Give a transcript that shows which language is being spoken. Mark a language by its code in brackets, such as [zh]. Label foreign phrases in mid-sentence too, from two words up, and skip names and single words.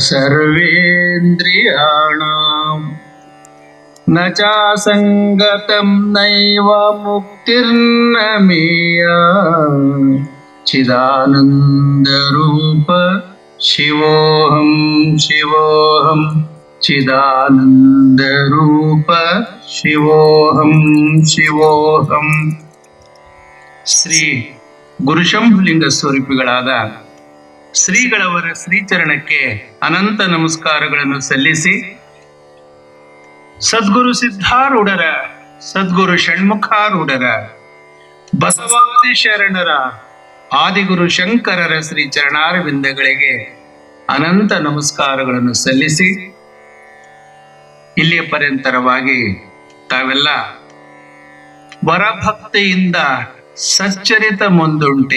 [sa] सर्वेन्द्रियाणाम् न चासङ्गतं नैव मुक्तिर्न मेया चिदानन्दरूप शिवोऽहं शिवोऽहम् ಚಿದಾನಂದರೂಪ ಶಿವೋಹಂ ಶಿವೋಹಂ. [kn] ಶ್ರೀ ಗುರುಶಂಭುಲಿಂಗ ಸ್ವರೂಪಿಗಳಾದ ಶ್ರೀಗಳವರ ಶ್ರೀಚರಣಕ್ಕೆ ಅನಂತ ನಮಸ್ಕಾರಗಳನ್ನು ಸಲ್ಲಿಸಿ, ಸದ್ಗುರು ಸಿದ್ಧಾರೂಢರ, ಸದ್ಗುರು ಷಣ್ಮುಖಾರೂಢರ, ಬಸವಾದಿ ಶರಣರ, ಆದಿಗುರು ಶಂಕರರ ಶ್ರೀ ಚರಣಾರವಿಂದಗಳಿಗೆ ಅನಂತ ನಮಸ್ಕಾರಗಳನ್ನು ಸಲ್ಲಿಸಿ, ಇಲ್ಲಿಯ ಪರ್ಯಂತರವಾಗಿ ತಾವೆಲ್ಲ ವರಭಕ್ತಿಯಿಂದ ಸಚ್ಚರಿತ ಮುಂದುಂಟೆ.